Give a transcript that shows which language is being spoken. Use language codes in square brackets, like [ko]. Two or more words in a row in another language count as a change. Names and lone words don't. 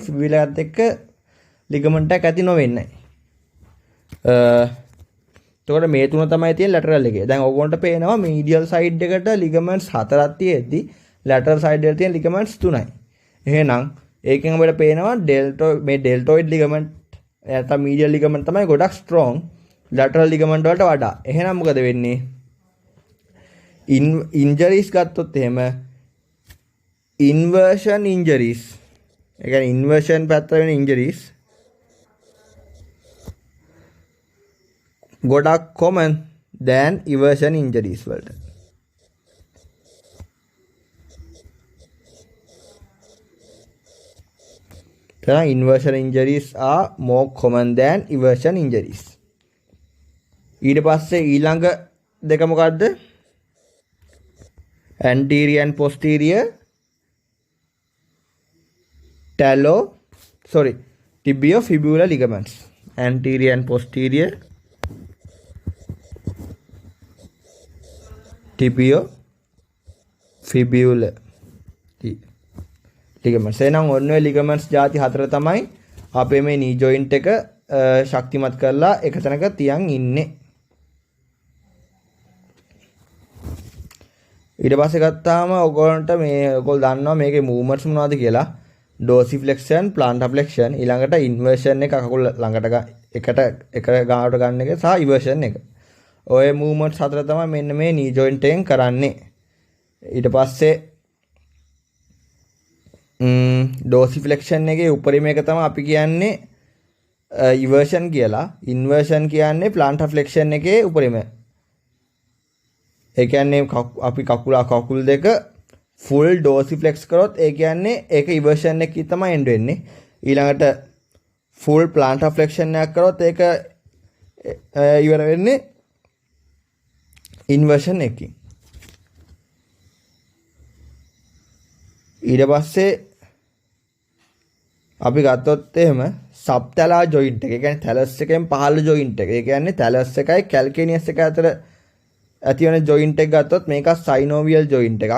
[si] fibula එකත් එක්ක ligament එකක් ඇති නොවෙන්නේ. එතකොට මේ තුන තමයි තියෙන lateral එකේ. දැන් ඕගොල්ලන්ට පේනවා [en] medial side [si] එකට ligaments හතරක් තියෙද්දි [en] lateral side [si] එකට තියෙන ligaments තුනයි. එහෙනම් ඒකෙන් අපිට පේනවා [en] deltoid ligament [si] නැත්නම් [en] medial ligament [si] තමයි ගොඩක් [en] strong lateral ligament [si] වලට වඩා. එහෙනම් මොකද වෙන්නේ? injuries ගත්තොත් එහෙම [en] inversion injuries. [si] ඒ කියන්නේ inversion පැත්තට වෙන injuries ගොඩක් [en] common than eversion injuries [si] වලට. [en] Inversion injuries are more common than eversion injuries. [si] ඊට පස්සේ ඊළඟ දෙක මොකද්ද? [en] anterior and posterior tibiofibular ligaments. Anterior and posterior tibiofibular ligaments. [si] එහෙනම් ඔන්න ඔය ligaments ಜಾති හතර තමයි අපේ මේ [en] knee joint [si] එක ශක්තිමත් කරලා එක තැනක තියන් ඉන්නේ. ඊට පස්සේ ගත්තාම ඔයගොල්ලන්ට ඔයගොල්ලෝ දන්නවා මේකේ movements මොනවද කියලා. [en] dorsiflexion, plantar flexion, [si] ඊළඟට inversion එක කකුල ළඟට එක ගානට ගන්න එක සහ eversion එක. ඔය movements හතර තමයි මෙන්න මේ [en] knee joint [si] එකෙන් කරන්නේ. ඊට පස්සේ dorsiflexion එකේ උපරිම එක තමයි අපි කියන්නේ eversion කියලා. inversion කියන්නේ [en] plantar flexion [si] එකේ උපරිම. ඒ කියන්නේ අපි කකුල් දෙක [en] full dorsiflex [si] කරොත් ඒ කියන්නේ ඒක eversion එකේ තමයි end වෙන්නේ. ඊළඟට [en] full plantar flexion [si] එකක් කරොත් ඒක ඉවර වෙන්නේ ඉන්වර්ෂන් එකකින්. ඊට පස්සේ අපි ගත්තොත් එහෙම [en] subtalar joint [si] එක. ඒ කියන්නේ තැලස් එකෙන් පහළ ජොයින්ට් එක. ඒ කියන්නේ තැලස් එකයි කැල්කේනියස් එක අතර ඇති වෙන ජොයින්ට් එක ගත්තොත් මේක [en] synovial joint [si] එකක්.